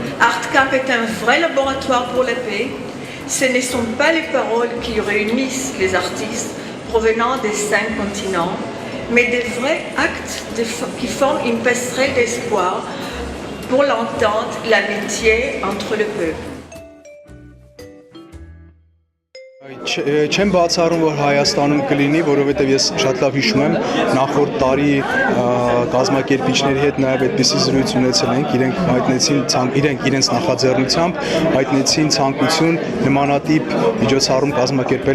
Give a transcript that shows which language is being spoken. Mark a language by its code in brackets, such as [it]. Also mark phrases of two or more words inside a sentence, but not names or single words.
[fr] Artcamp est un vrai laboratoire pour la paix. Ce ne sont pas les paroles qui réunissent les artistes provenant des 5 continents, mais des vrais actes qui forment une passerelle d'espoir pour l'entente, l'amitié entre le peuple. [hy] Չեմ բացառում, որ Հայաստանում կլինի, որովհետև ես շատ լավ հիշում եմ, նախորդ տարի կազմակերպիչների հետ նաև այդպիսի զրույց ունեցել ենք, իրենք իրենց նախաձեռնությամբ հայտնեցին ցանկություն նմանատիպ միջոցառում կազմակերպել